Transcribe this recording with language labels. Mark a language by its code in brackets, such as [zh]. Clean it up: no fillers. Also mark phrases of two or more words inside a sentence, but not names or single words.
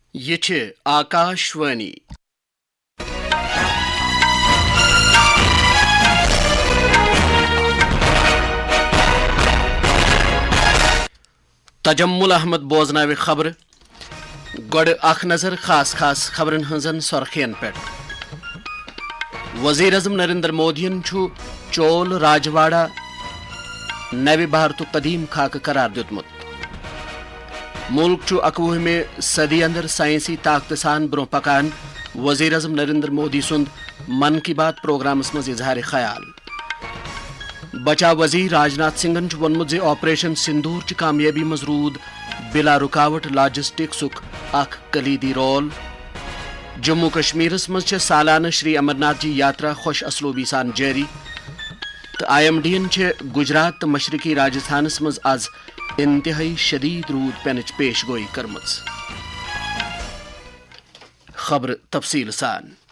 [ks] یہ چھ آکاشوانی تجمل احمد بوزناوِ خبر گوڑ اخ نظر خاص خبرن ہنزن سرخین پٹ وزیر اعظم نریندر مودین چھو چول راجواڑہ نوِ بھارت قدیم خاکہ قرار دیتمت ملک چھو 21 صدی اندر سائنسی طاقت سان برو پکان وزیر اعظم نریندر مودی سند من کی بات پروگرامس مز اظہار خیال بچا وزیر راجناتھ سنگھن وونمت زِ آپریشن سندور چہ کامیابی مز رود بلا رکاوٹ لاجسٹکسک اخ کلیدی رول جموں کشمیرس مز چھ سالانہ شری امرناتھ جی یاترا خوش اسلوبی سان جاری تو آئی ایم ڈی ین چھ گجرات تو مشرقی راجستھانس مز آز انتہائی شدید رود پینچ پیش گوئی کرمز خبر تفصیل سان